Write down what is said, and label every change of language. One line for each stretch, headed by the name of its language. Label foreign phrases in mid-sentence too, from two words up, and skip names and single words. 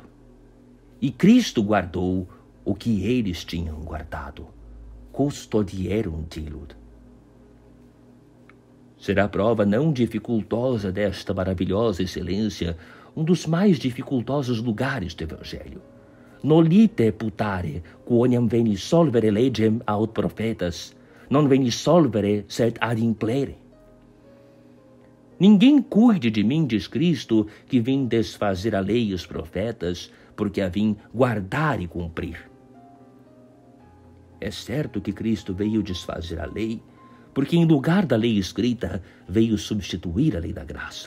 Portuguese: E Cristo guardou o que eles tinham guardado.
Latin: Custodierunt illud.
Portuguese: Será prova não dificultosa desta maravilhosa excelência um dos mais dificultosos lugares do Evangelho.
Latin: Nolite putare, quoniam veni solvere legem aut profetas, non veni solvere sed ad implere.
Portuguese: Ninguém cuide de mim, diz Cristo, que vim desfazer a lei e os profetas, porque a vim guardar e cumprir. É certo que Cristo veio desfazer a lei, porque em lugar da lei escrita, veio substituir a lei da graça.